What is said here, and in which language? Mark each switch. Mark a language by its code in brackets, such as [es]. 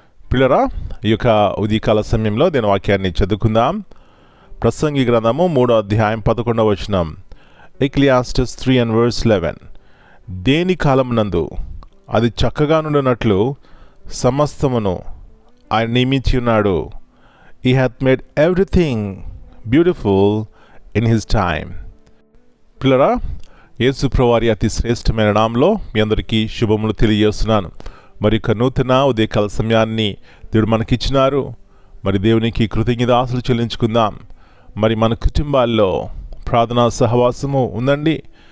[te] పిల్లరా, ఈ యొక్క ఉదయకాల సమయంలో దీని వాక్యాన్ని చదువుకుందాం. ప్రసంగి గ్రంథము 3వ అధ్యాయం 11వ వచనం. ఎక్లియాస్టస్ 3:11. దేని కాలమునందు అది చక్కగా నుండినట్లు సమస్తమును ఆయన నియమించి ఉన్నాడు. [en] He hath made everything beautiful in his time. [te] పిల్లరా, యేసు ప్రభువారి అతి శ్రేష్టమైన నామంలో మీ అందరికీ శుభములు తెలియజేస్తున్నాను. మరి యొక్క నూతన ఉదయకాల సమయాన్ని దేవుడు మనకిచ్చినారు. మరి దేవునికి కృతజ్ఞతాస్తులు చెల్లించుకుందాం. మరి మన కుటుంబాల్లో ప్రార్థనా సహవాసము ఉందండి.